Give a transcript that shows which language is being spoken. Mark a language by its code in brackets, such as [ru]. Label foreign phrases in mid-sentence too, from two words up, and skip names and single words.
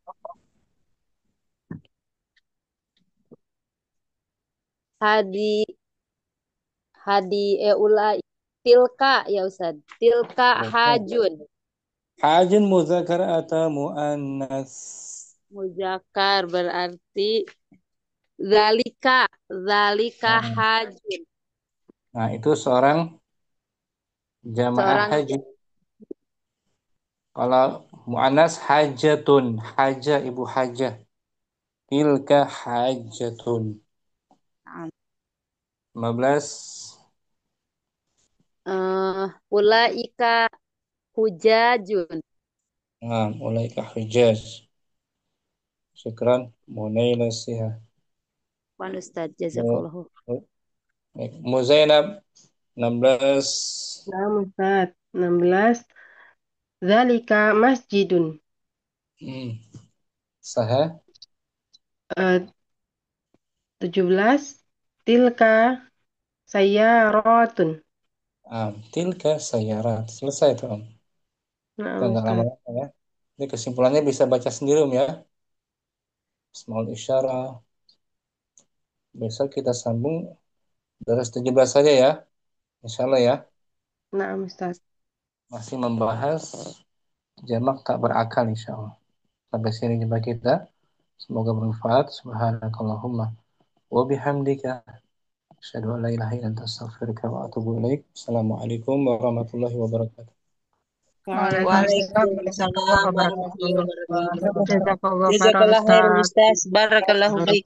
[ar] Ulai tilka ya Ustaz. تلك حاج. حاج مذكر atau muannas? Muzakkar berarti ذلك حاج. [id] Nah, itu seorang jamaah haji. Kalau [ar] مؤنثة حاجة, [id] haja ibu hajah. [ar] تلك حاجة. 15. أولئك حجاج. أولئك حجاج. Syukran. Munaila Siha. Wan Ustaz, jazakallahu. [id] Muzainab 16. Nah, Ustaz. 16. [ar] ذلك مسجد. Saha. [id] 17. [ar] تلك سيارة. تلك سيارات. [id] Selesai itu Om. Nah, Kita nggak lama-lama ya. Ini kesimpulannya bisa baca sendiri Om ya. [en] Small isyarah. [id] Besok kita sambung dari 17 saja ya. [ar] إن شاء الله [id] ya. Nah, Ustaz. Masih membahas jamak tak berakal [ar] إن شاء الله. [id] Sampai sini jumpa kita. Semoga bermanfaat. [ar] سبحانك اللهم وبحمدك أشهد أن لا إله إلا أنت أستغفرك وأتوب إليك. السلام عليكم ورحمة الله وبركاته. وعليكم السلام ورحمة الله وبركاته. جزاك الله خيرا أستاذ. بارك الله فيك.